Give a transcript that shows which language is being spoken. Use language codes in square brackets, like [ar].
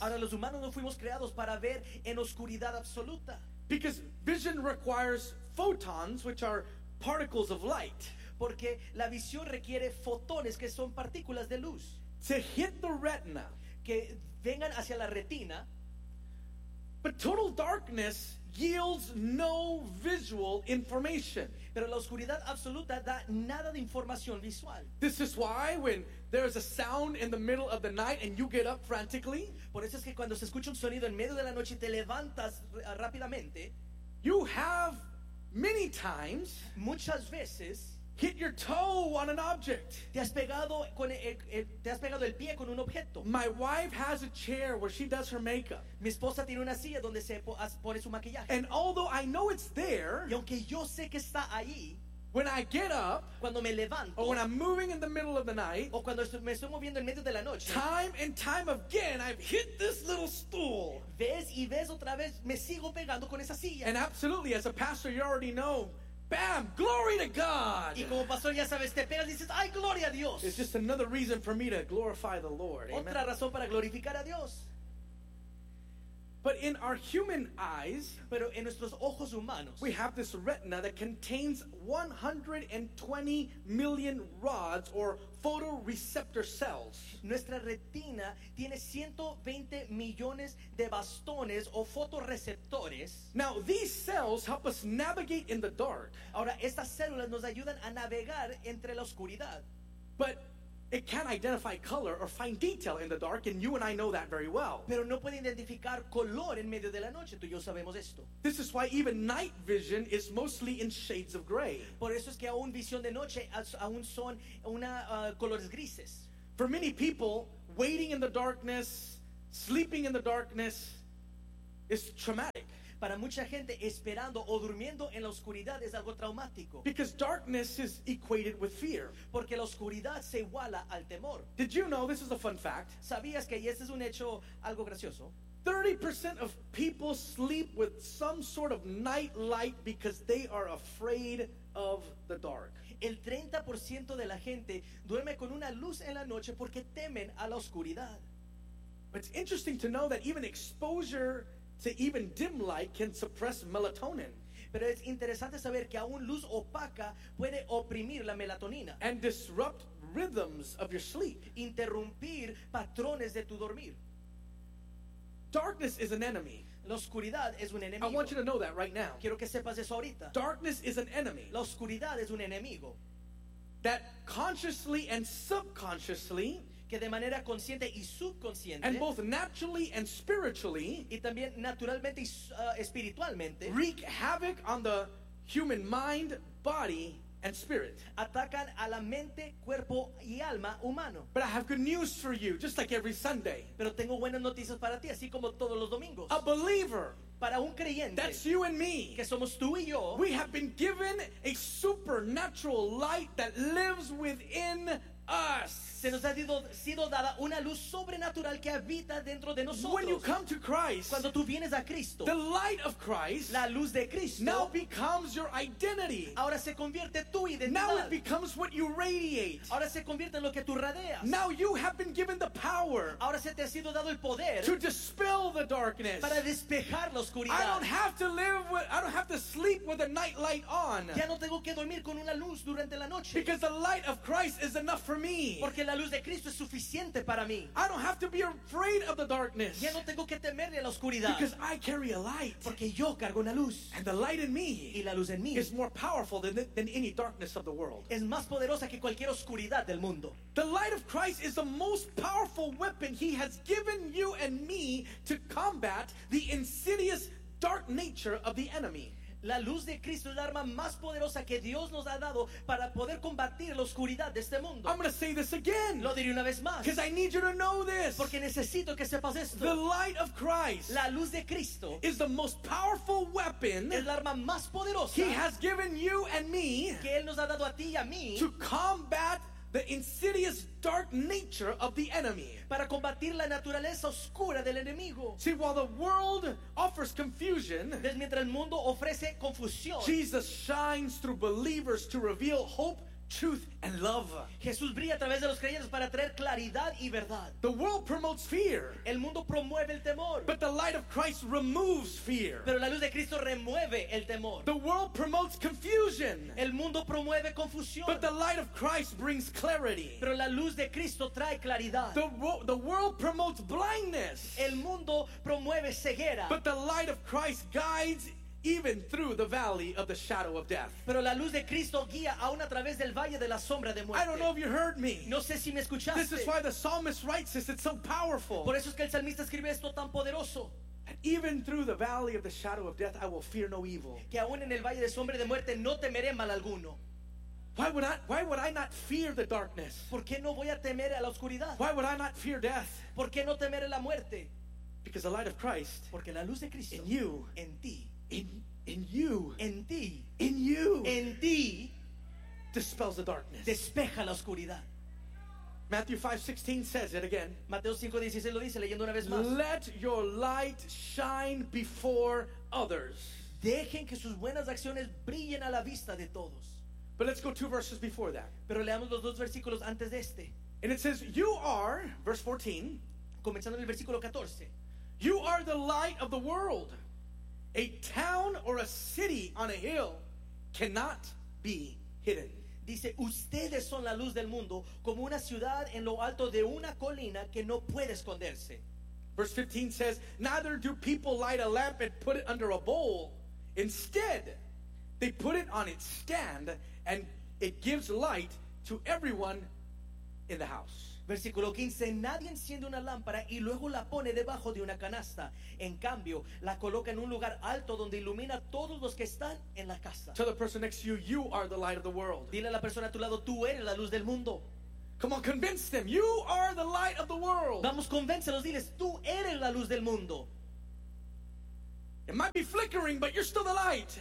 [es] Ahora, los humanos no fuimos creados para ver en oscuridad absoluta. [en] Because vision requires photons, which are particles of light. [es] Porque la visión requiere fotones, que son partículas de luz. [en] To hit the retina, [es] que vengan hacia la retina. [en] But total darkness yields no visual information. [es] Pero la oscuridad absoluta da nada de información visual. [en] This is why when there is a sound in the middle of the night and you get up frantically, [es] por eso es que cuando se escucha un sonido en medio de la noche y te levantas rápidamente, [en] you have many times, [es] muchas veces, [en] hit your toe on an object. [es] Te has pegado el pie con un objeto. [en] My wife has a chair where she does her makeup. [es] Mi esposa tiene una silla donde se pone su maquillaje. [en] And although I know it's there, [es] y aunque yo sé que está ahí, [en] when I get up, [es] cuando me levanto, [en] or when I'm moving in the middle of the night, [es] o cuando me estoy moviendo en medio de la noche, [en] time and time again, I've hit this little stool. [es] Vez y vez otra vez me sigo pegando con esa silla. [en] And absolutely, as a pastor, you already know. Bam! Glory to God! [es] Y como pastor, ya sabes, te pegas y dices, ¡ay, gloria a Dios! [en] It's just another reason for me to glorify the Lord. Amen. [es] Otra razón para glorificar a Dios. [en] But in our human eyes, [es] pero en nuestros ojos humanos, [en] we have this retina that contains 120 million rods or photoreceptor cells. [es] Nuestra retina tiene 120 millones de bastones o fotoreceptores. [en] Now these cells help us navigate in the dark. [es] Ahora estas células nos ayudan a navegar entre la oscuridad. [en] But it can't identify color or find detail in the dark, and you and I know that very well. [es] Pero no puede identificar color en medio de la noche. Tú y yo sabemos esto. [en] This is why even night vision is mostly in shades of gray. [es] Por eso es que aún visión de noche aún son una colores grises. [en] For many people, waiting in the darkness, sleeping in the darkness, is traumatic. [es] Para mucha gente, esperando o durmiendo en la oscuridad es algo traumático. [en] Because darkness is equated with fear. [es] Porque la oscuridad se iguala al temor. [en] Did you know this is a fun fact? [es] ¿Sabías que, y este es un hecho algo gracioso? [en] 30% of people sleep with some sort of night light because they are afraid of the dark. [es] El 30% de la gente duerme con una luz en la noche porque temen a la oscuridad. [en] But it's interesting to know that even exposure to even dim light can suppress melatonin. [es] Pero es interesante saber que aún luz opaca puede oprimir la melatonina. [en] And disrupt rhythms of your sleep. [es] Interrumpir patrones de tu dormir. [en] Darkness is an enemy. [es] La oscuridad es un enemigo. [en] I want you to know that right now. [es] Quiero que sepas eso ahorita. [en] Darkness is an enemy. [es] La oscuridad es un enemigo. [en] That consciously and subconsciously, [es] que de manera consciente y subconsciente, [en] and both naturally and spiritually, [es] y también naturalmente y espiritualmente, [en] wreak havoc on the human mind, body, and spirit. [es] Atacan a la mente, cuerpo y alma humano. [en] But I have good news for you, just like every Sunday. [es] Pero tengo buenas noticias para ti, así como todos los domingos. [en] A believer. [es] Para un creyente, [en] that's you and me. [es] Que somos tú y yo. [en] We have been given a supernatural light that lives within us. [es] Se nos ha sido dada una luz sobrenatural que habita dentro de nosotros. [en] When you come to Christ, [es] cuando tú vienes a Cristo, [en] the light of Christ, [es] la luz de Cristo, [en] now becomes your identity. [es] Ahora se convierte tu identidad. [en] Now it becomes what you radiate. [es] Ahora se convierte en lo que tú radias. [en] Now you have been given the power. [es] Ahora se te ha sido dado el poder [en] to dispel the darkness. [es] Para despejar la oscuridad. [en] I don't have to sleep with a night light on. [es] Ya no tengo que dormir con una luz durante la noche. [en] Because the light of Christ is enough for me. [es] Porque la luz de Cristo es suficiente para mí. [en] I don't have to be afraid of the darkness. [es] Ya no tengo que temerle a la oscuridad. [en] Because I carry a light. [es] Porque yo cargo una luz. [en] And the light in me, [es] y la luz en mí, [en] is more powerful than any darkness of the world. [es] Es más poderosa que cualquier oscuridad del mundo. [en] The light of Christ is the most powerful weapon He has given you and me to combat the insidious dark nature of the enemy. [es] La luz de Cristo es la arma más poderosa que Dios nos ha dado para poder combatir la oscuridad de este mundo. [en] I'm going to say this again. [es] Lo diré una vez más. [en] Because I need you to know this. [es] Porque necesito que sepas esto. [en] The light of Christ, [es] la luz de Cristo, [en] is the most powerful weapon, [es] es la arma más poderosa, [en] He has given you and me, [es] que Él nos ha dado a ti y a mí, [en] to combat the insidious dark nature of the enemy. [es] Para combatir la naturaleza oscura del enemigo. [en] See, while the world offers confusion, [es] mientras el mundo ofrece confusión, [en] Jesus shines through believers to reveal hope, truth, and love. [es] Jesús brilla a través de los creyentes para traer claridad y verdad. [en] The world promotes fear. [es] El mundo promueve el temor. [en] But the light of Christ removes fear. [es] Pero la luz de Cristo remueve el temor. [en] The world promotes confusion. [es] El mundo promueve confusión. [en] But the light of Christ brings clarity. [es] Pero la luz de Cristo trae claridad. [en] The world promotes blindness. [es] El mundo promueve ceguera. [en] But the light of Christ guides even through the valley of the shadow of death. [es] Pero la luz de Cristo guía aún a través del valle de la sombra de muerte. [en] I don't know if you heard me. [es] No sé si me escuchaste. [en] This is why the psalmist writes this. It's so powerful. [es] Por eso es que el salmista escribe esto tan poderoso. [en] Even through the valley of the shadow of death, I will fear no evil. [es] Que aún en el valle de sombra de muerte no temeré mal alguno. [en] Why would I not fear the darkness? [es] ¿Por qué no voy a temer a la oscuridad? [en] Why would I not fear death? [es] ¿Por qué no temeré la muerte? [en] Because the light of Christ, [es] porque la luz de Cristo, [en] in you, [es] en ti, [en] In you, dispels the darkness. [es] Despeja la oscuridad. [en] Matthew 5:16 says it again. [es] Mateo 5:16 lo dice leyendo una vez más. [en] Let your light shine before others. [es] Dejen que sus buenas acciones brillen a la vista de todos. [en] But let's go 2 verses before that. [es] Pero leamos los dos versículos antes de este. [en] And it says, you are, verse 14. [es] Comenzando en el versículo 14. [en] You are the light of the world. A town or a city on a hill cannot be hidden. [es] Dice, ustedes son la luz del mundo, como una ciudad en lo alto de una colina que no puede esconderse. [en] Verse 15 says, neither do people light a lamp and put it under a bowl. Instead, they put it on its stand and it gives light to everyone in the house. [es] Versículo 15, nadie enciende una lámpara y luego la pone debajo de una canasta. En cambio, la coloca en un lugar alto donde ilumina todos los que están en la casa. [en] Tell the person next to you, you are the light of the world. [es] Dile a la persona a tu lado, tú eres la luz del mundo. [en] Come on, convince them, you are the light of the world. [es] Vamos, convéncelos, diles, tú eres la luz del mundo. [en] It might be flickering, but you're still the light.